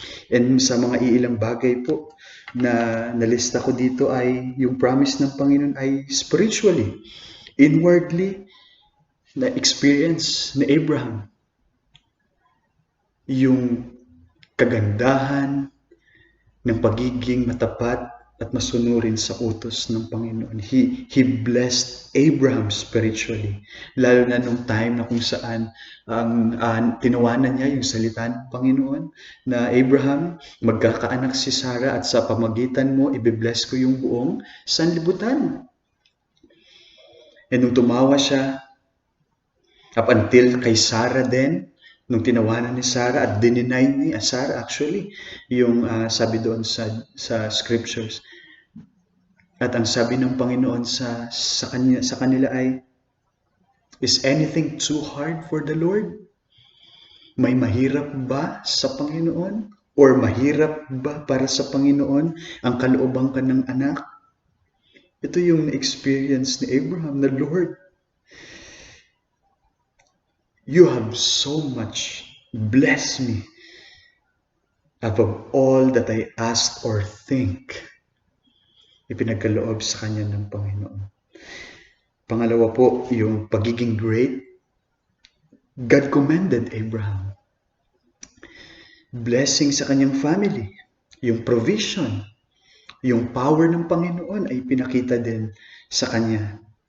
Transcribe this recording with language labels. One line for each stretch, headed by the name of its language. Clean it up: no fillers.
Filipino: And sa mga iilang bagay po na nalista ko dito ay yung promise ng Panginoon ay spiritually, inwardly, na experience ni Abraham. Yung kagandahan ng pagiging matapat at masunurin sa utos ng Panginoon.
English: He blessed Abraham spiritually.
Filipino: Lalo na nung time na kung saan tinawanan niya yung salita ng Panginoon na Abraham, magkakaanak si Sarah at sa pamagitan mo, ibibless ko yung buong sanlibutan. And nung tumawa siya, up until kay Sarah din, nung tinawanan ni Sarah at dininay ni Sarah actually, yung sabi doon sa scriptures. At ang sabi ng Panginoon sa kanila ay,
English: is anything too hard for the Lord?
Filipino: May mahirap ba sa Panginoon? Or mahirap ba para sa Panginoon ang kalooban ka ng anak? Ito yung na-experience ni Abraham na,
English: Lord, You have so much blessed me above all that I ask or think.
Filipino: Ipinagkaloob sa kanya ng Panginoon. Pangalawa po, yung pagiging great.
English: God commended Abraham. Blessing
Filipino: sa kanyang
English: family. Yung provision.
Filipino: yung power ng Panginoon ay pinakita din sa kanya.